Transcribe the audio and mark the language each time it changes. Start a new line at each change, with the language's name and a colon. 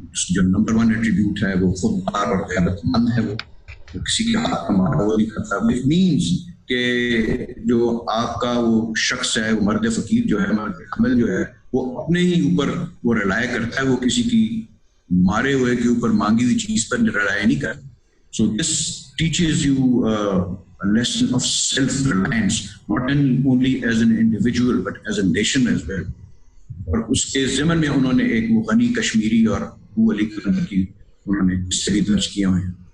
Urdu: جو number 1 attribute ہے وہ خوددار اور غیرت مند ہے، وہ کسی کے ہاتھ کا مارا وہ نہیں کرتا.
English: it means
Urdu: کہ جو آپ کا وہ شخص ہے، وہ مرد فقیر جو ہے، مرد حمل جو ہے، وہ اپنے ہی اوپر وہ رلائے کرتا ہے، وہ کسی کی مارے ہوئے کے اوپر مانگی ہوئی چیز پر رلائے نہیں کرتا.
English: So this teaches you a lesson of self-reliance, not only as an individual but as a nation as well.
Urdu: اور اس کے ضمن میں انہوں نے ایک وہ غنی کشمیری اور ابو علی قلندر کی انہوں نے اس سے بھی درج کیا ہوئے ہیں.